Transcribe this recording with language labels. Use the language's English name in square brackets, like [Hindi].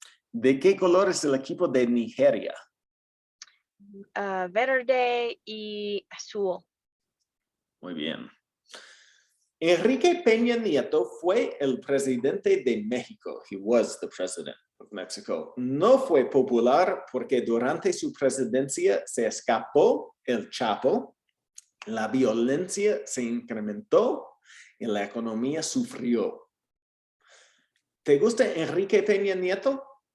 [Spanish] ¿De qué color es el equipo de Nigeria? Verde y azul. Muy bien. Enrique Peña Nieto fue el presidente de México. [English] He was the president of Mexico. [Spanish] No fue popular porque durante su presidencia se escapó el Chapo, la violencia se incrementó y la economía sufrió. ¿Te gusta Enrique Peña Nieto?